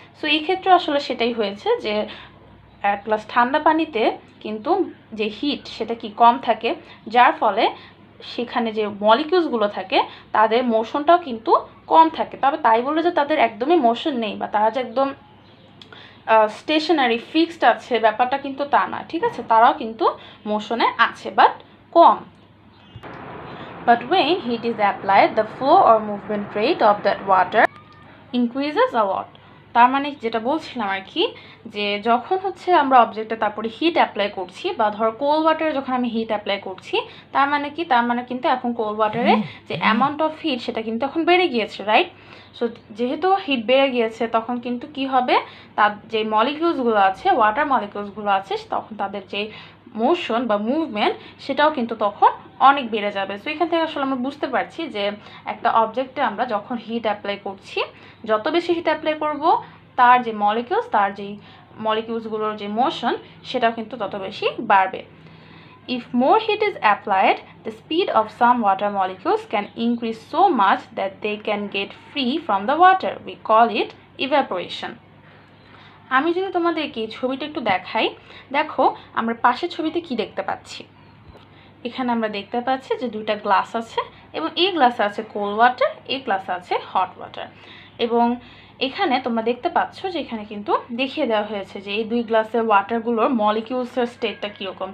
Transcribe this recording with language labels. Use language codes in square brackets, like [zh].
[bn] So এই ক্ষেত্রে আসলে সেটাই হয়েছে যে এক গ্লাস ঠান্ডা পানিতে কিন্তু যে হিট সেটা কি কম থাকে, যার ফলে সেখানে যে মলিকিউলসগুলো থাকে তাদের মোশনটাও কিন্তু কম থাকে। তবে তাই বলে যে তাদের একদমই মোশন নেই বা তারা যে একদম স্টেশনারি ফিক্সড আছে ব্যাপারটা কিন্তু তা না, ঠিক আছে? তারাও কিন্তু মোশনে আছে, but com. [en] But when heat is applied, the flow or movement rate of that water increases a lot. [bn] তার মানে যেটা বলছিলাম আর কি, যে যখন হচ্ছে আমরা অবজেক্টে তারপরে হিট অ্যাপ্লাই করছি, বা ধর কোল্ড ওয়াটারে যখন আমি হিট অ্যাপ্লাই করছি, তার মানে কি? তার মানে কিন্তু এখন কোল্ড ওয়াটারে যে অ্যামাউন্ট অফ হিট সেটা কিন্তু এখন বেড়ে গিয়েছে, রাইট? সো যেহেতু হিট বেড়ে গিয়েছে তখন কিন্তু কি হবে, তার যে মলিকিউলসগুলো আছে, ওয়াটার মলিকিউলসগুলো আছে, তখন তাদের যে মোশন বা মুভমেন্ট সেটাও কিন্তু তখন অনেক বেড়ে যাবে। সো এখান থেকে আসলে আমরা বুঝতে পারছি যে একটা অবজেক্টে আমরা যখন হিট অ্যাপ্লাই করছি, যত বেশি হিট অ্যাপ্লাই করব তার যে মলিকিউলস, তার যেই মলিকিউলসগুলোর যে মোশন সেটাও কিন্তু তত বেশি বাড়বে। [en] If more heat is applied, the speed of some water molecules can increase so much that they can get free from the water. We call it evaporation. [bn] আমি যদি তোমাদেরকে এই ছবিটা একটু দেখাই, দেখো আমরা পাশের ছবিতে কি দেখতে পাচ্ছি। এখানে আমরা দেখতে পাচ্ছি যে দুইটা গ্লাস আছে, এবং এই গ্লাসে আছে কোল্ড ওয়াটার, এই গ্লাসে আছে হট ওয়াটার। এবং এখানে তোমরা দেখতে পাচ্ছ যে এখানে কিন্তু দেখিয়ে দেওয়া হয়েছে যে এই দুই গ্লাসের ওয়াটারগুলোর মলিকিউলসের স্টেটটা কীরকম।